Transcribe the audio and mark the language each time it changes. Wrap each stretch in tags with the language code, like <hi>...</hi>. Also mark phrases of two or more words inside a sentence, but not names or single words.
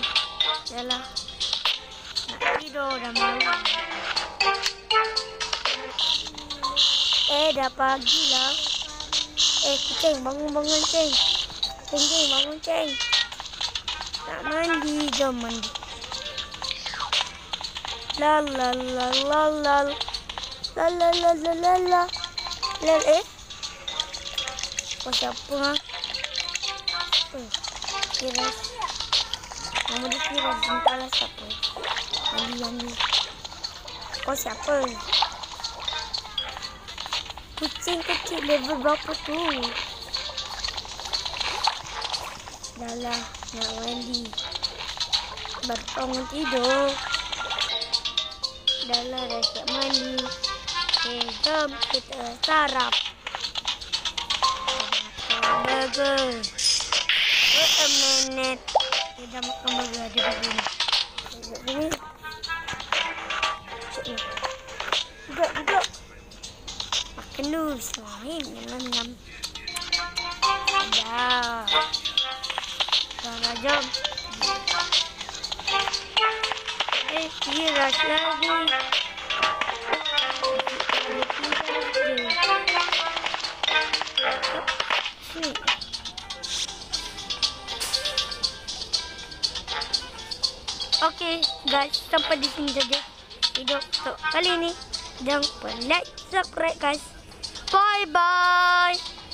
<ms>Dah lah. Nak tidur dah malam. Dah pagi lah. Ceng, bangun Ceng. Ceng, bangun Ceng. Nak mandi, jom mandi. La la la la la. La la la la la la. Lel Kau siapa ha? Kiras. Nama dia Kiras. Entahlah siapa. Mandi. Kau siapa? Kucing kecil level berapa tu? Dah lah, nak mandi. Baru bangun tidur. Dah lah, dah siap mandi. Okay, jom kita sarap. Makan burger.</ms> <en>Wait a minute.</en> <ms>Kita makan burger ada begini. Begini. Duduk. Dulu selain nyam. Dah. Dah jom. Kiras lagi. Okay guys, sampai di sini saja video untuk kali ini. Jangan lupa</ms> <en>like, subscribe guys. Bye bye.</en>